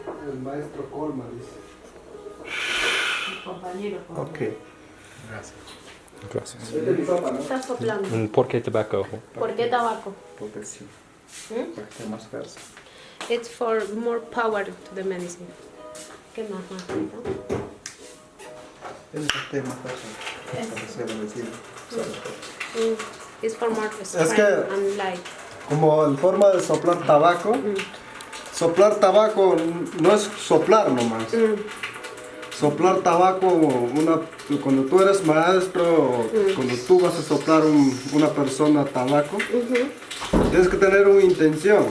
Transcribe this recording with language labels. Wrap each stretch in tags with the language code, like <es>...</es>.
<es>El maestro Colma dice. Compañero, Ok. Gracias. Gracias. Este es mi sopa, ¿no? estás soplando. And ¿por qué tobacco? ¿Por qué tabaco? Protección. Para que esté más fuerza.</es> <en>It's for more power to the medicine.</en> <es>¿Qué más, Margarita? Es que esté más fuerza. Para hacer la medicina.</es> <en>It's for more strength and light.</en> <es>Como en forma de soplar tabaco. Soplar tabaco no es soplar nomás. Soplar tabaco, cuando tú eres maestro, cuando tú vas a soplar una persona tabaco, tienes que tener una intención.</es>